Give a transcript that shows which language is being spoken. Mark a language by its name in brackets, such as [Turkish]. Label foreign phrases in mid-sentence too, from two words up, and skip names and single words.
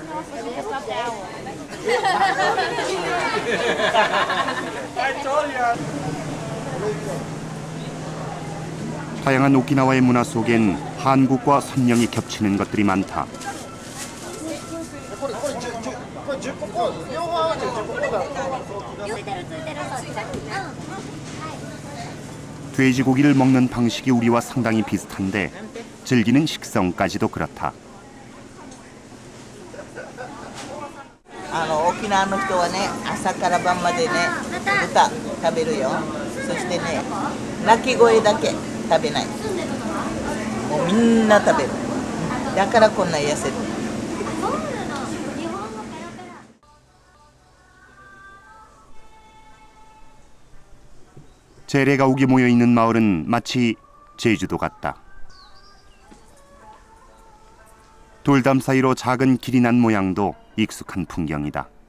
[Korean] 다양한 오키나와의 문화 속엔 한국과 선명히 겹치는 것들이 많다. 돼지고기를 먹는 방식이 우리와 상당히 비슷한데 즐기는 식성까지도 그렇다. [Japanese] 沖縄の人はね、朝から晩までね、豚食べるよ。そしてね、鳴き声だけ食べない。もうみんな食べる。だからこんな痩せる。 [Korean] 재래가옥이 모여있는 마을은 마치 제주도 같다. 돌담 사이로 작은 길이 난 모양도 익숙한 풍경이다.